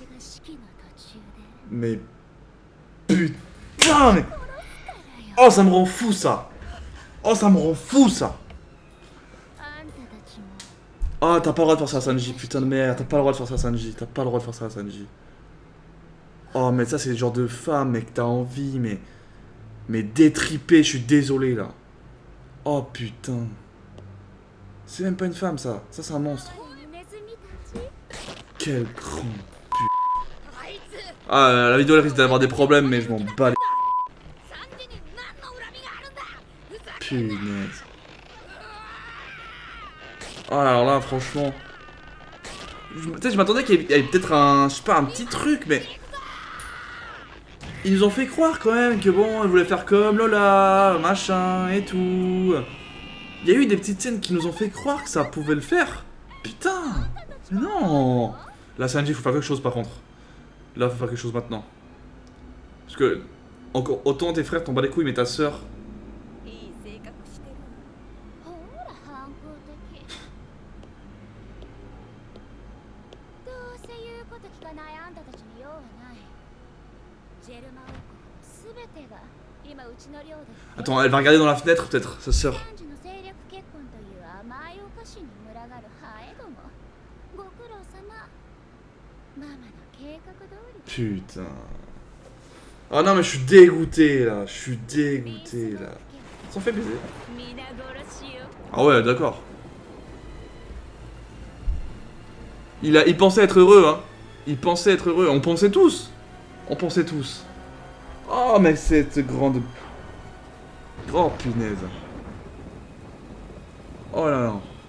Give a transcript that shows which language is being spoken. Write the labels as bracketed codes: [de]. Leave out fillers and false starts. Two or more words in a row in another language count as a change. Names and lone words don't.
[ja] 私が式の途中で [fr] Mais... Putain, mais... Oh, ça me rend fou ça. Oh, ça me rend fou ça. [ja] あんたたちも [fr] Oh, t'as pas le droit de faire ça à Sanji, putain de merde. T'as pas le droit de faire ça à Sanji. T'as pas le droit de faire ça à Sanji. Oh, mais ça, c'est le genre de femme, mec, t'as envie, mais... Mais détripé, je suis désolé, là. Oh, putain. C'est même pas une femme, ça. Ça, c'est un monstre. [ja] ネズミたち [fr] Quel grand... [ja] あいつ [fr] Ah, la vidéo, elle risque d'avoir des problèmes, mais je m'en bats les... [ja] サンジに何の恨みがあるんだ。ふざ [fr] Punaise. Oh, alors là, franchement... Peut-être je m'attendais qu'il y avait peut-être un... Je sais pas, un petit truc, mais... Ils nous ont fait croire quand même que bon, ils voulaient faire comme Lola, machin et tout. Il y a eu des petites scènes qui nous ont fait croire que ça pouvait le faire. Putain. Non. Là, Sanji, faut faire quelque chose par contre. Là, faut faire quelque chose maintenant. Parce que... Encore, autant tes frères t'en bat les couilles, mais ta soeur... [ja] いい性格してる。ほら反抗的。どうせ言うこと聞かないあんたたちに用はない。ジェルマ王国の全てが今うちの領で [fr] Attends, elle va regarder dans la fenêtre peut-être, sa sœur. [ja] 男女の政略結婚という甘いお菓子に群がるハエどもご苦労様ママの計画通り [fr] Putain. Ah non mais je suis dégoûté là, je suis dégoûté là. Ils sont fait baiser. [ja] 皆殺しよ [fr] Ah ouais, d'accord. Il pensait être heureux, hein. Il pensait être heureux. On pensait tous. On pensait tous. Oh, mais cette grande... Oh, punaise. Oh là là.